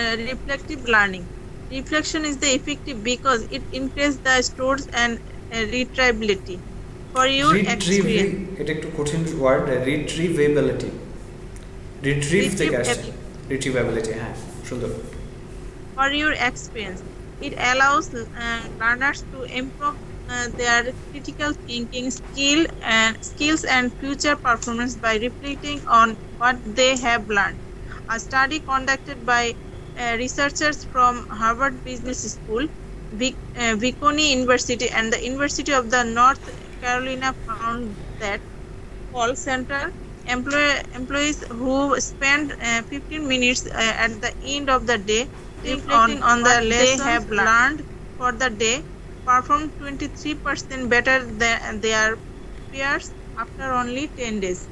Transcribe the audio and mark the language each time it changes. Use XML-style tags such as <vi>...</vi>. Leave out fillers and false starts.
<en>Reflective learning. Reflection is the effective because it increases the stores and retrievability for your experience.</en> <bn>এটা একটু কঠিন word, রিট্রিভেবিলিটি, retrieve থেকে আসছে, রিট্রিভেবিলিটি। হ্যাঁ, সুন্দর।</bn> <en>For your experience, it allows learners to improve their critical thinking skills and future performance by reflecting on what they have learned. A study conducted by researchers from Harvard Business School, Viconny University, and the University of the North Carolina found that call center employees who spend 15 minutes at the end of the day reflecting on the lessons they have learned for the day perform 23% better than their peers after only 10 days.</en>